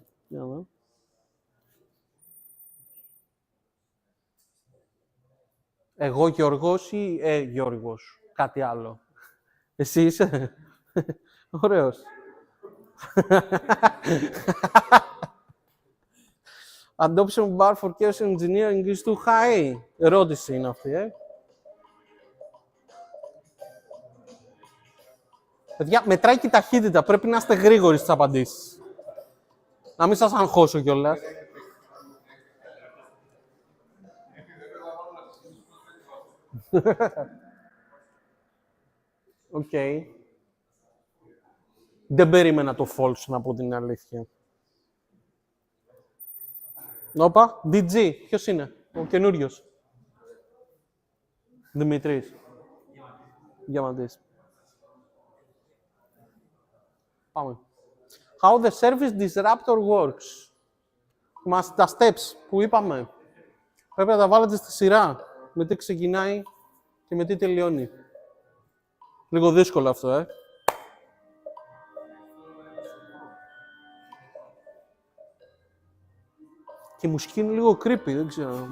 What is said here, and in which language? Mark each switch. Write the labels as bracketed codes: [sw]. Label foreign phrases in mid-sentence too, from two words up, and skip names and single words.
[el] Για να δω. Εγώ Γιώργος ή Γιώργος, κάτι άλλο. Εσύ είσαι. Ωραίος. [en] Adoption bar for chaos engineering is too high. [el] Ερώτηση είναι αυτή, Παιδιά, μετράει και η ταχύτητα. Πρέπει να είστε γρήγοροι στις απαντήσεις. Να μην σας αγχώσω κιόλας. Οκ. Δεν περίμενα το false, να πω την αλήθεια. Όπα, DG. Ποιος είναι, ο καινούριος. Δημητρής. Διαμαντής. Πάμε. [en] How the service disruptor works. [el] Μας τα steps που είπαμε. Πρέπει να τα βάλετε στη σειρά. Με τι ξεκινάει και με τι τελειώνει. Λίγο δύσκολο αυτό, Και η μουσική είναι λίγο creepy, δεν ξέρω.